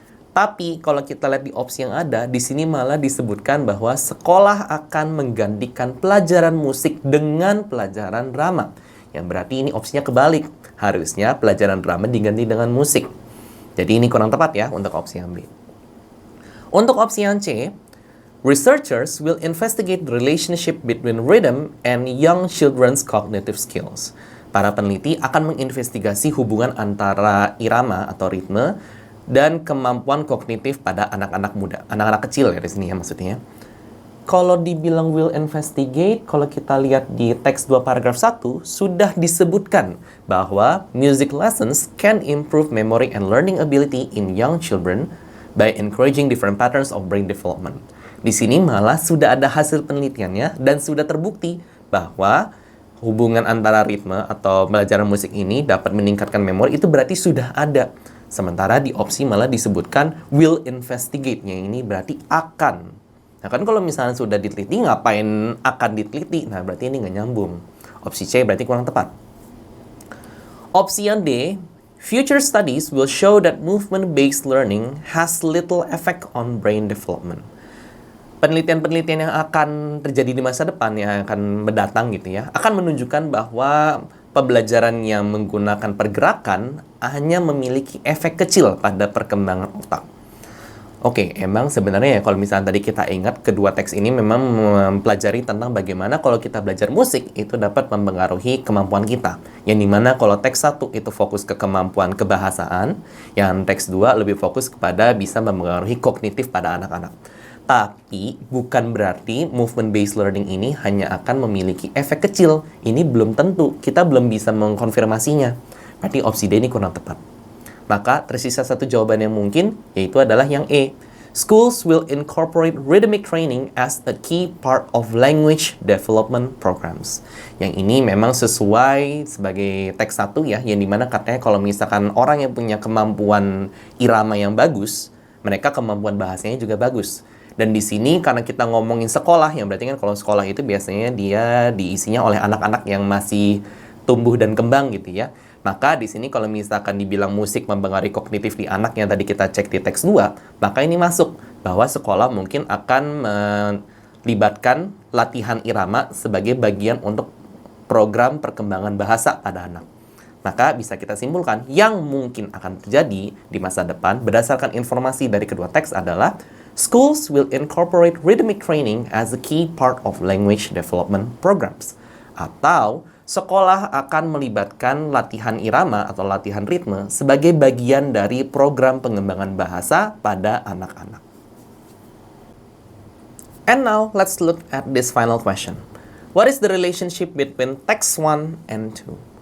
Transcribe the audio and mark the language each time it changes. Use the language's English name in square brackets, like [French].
[Indonesian] Tapi kalau kita lihat di opsi yang ada, di sini malah disebutkan bahwa sekolah akan menggantikan pelajaran musik dengan pelajaran drama. Yang berarti ini opsinya kebalik. Harusnya pelajaran drama diganti dengan musik. Jadi ini kurang tepat ya untuk opsi yang B. Untuk opsi yang C, [English] Researchers will investigate the relationship between rhythm and young children's cognitive skills. [Indonesian] Para peneliti akan menginvestigasi hubungan antara irama atau ritme dan kemampuan kognitif pada anak-anak muda, anak-anak kecil ya di sini ya maksudnya. Kalau dibilang [English] will investigate, [Indonesian] kalau kita lihat di teks 2 paragraf 1, sudah disebutkan bahwa [English] music lessons can improve memory and learning ability in young children by encouraging different patterns of brain development. [Indonesian] Di sini malah sudah ada hasil penelitiannya dan sudah terbukti bahwa hubungan antara ritme atau pelajaran musik ini dapat meningkatkan memori, itu berarti sudah ada. Sementara di opsi malah disebutkan [English] will investigate- [Indonesian] nya ini berarti akan. Nah kan kalau misalnya sudah diteliti, ngapain akan diteliti? Nah berarti ini nggak nyambung. Opsi C berarti kurang tepat. Opsi yang D, [English] future studies will show that movement-based learning has little effect on brain development. [Indonesian] Penelitian-penelitian yang akan terjadi di masa depan, yang akan mendatang gitu ya, akan menunjukkan bahwa pembelajaran yang menggunakan pergerakan hanya memiliki efek kecil pada perkembangan otak. Oke, emang sebenarnya ya kalau misalnya tadi kita ingat kedua teks ini memang mempelajari tentang bagaimana kalau kita belajar musik itu dapat mempengaruhi kemampuan kita. Yang dimana kalau teks 1 itu fokus ke kemampuan kebahasaan, yang teks 2 lebih fokus kepada bisa mempengaruhi kognitif pada anak-anak. Tapi bukan berarti [English] movement-based learning [Indonesian] ini hanya akan memiliki efek kecil. Ini belum tentu, kita belum bisa mengkonfirmasinya. Berarti opsi D ini kurang tepat. Maka tersisa satu jawaban yang mungkin, yaitu adalah yang E. [English] Schools will incorporate rhythmic training as a key part of language development programs. [Indonesian] Yang ini memang sesuai sebagai teks 1 ya, yang dimana katanya kalau misalkan orang yang punya kemampuan irama yang bagus, mereka kemampuan bahasanya juga bagus. Dan di sini karena kita ngomongin sekolah, yang berarti kan kalau sekolah itu biasanya dia diisinya oleh anak-anak yang masih tumbuh dan kembang gitu ya. Maka di sini kalau misalkan dibilang musik mempengaruhi kognitif di anak yang tadi kita cek di teks 2, maka ini masuk bahwa sekolah mungkin akan melibatkan latihan irama sebagai bagian untuk program perkembangan bahasa pada anak. Maka bisa kita simpulkan yang mungkin akan terjadi di masa depan berdasarkan informasi dari kedua teks adalah [English] schools will incorporate rhythmic training as a key part of language development programs. [Indonesian] Atau sekolah akan melibatkan latihan irama atau latihan ritme sebagai bagian dari program pengembangan bahasa pada anak-anak. [English] And now, let's look at this final question. What is the relationship between text 1 and 2?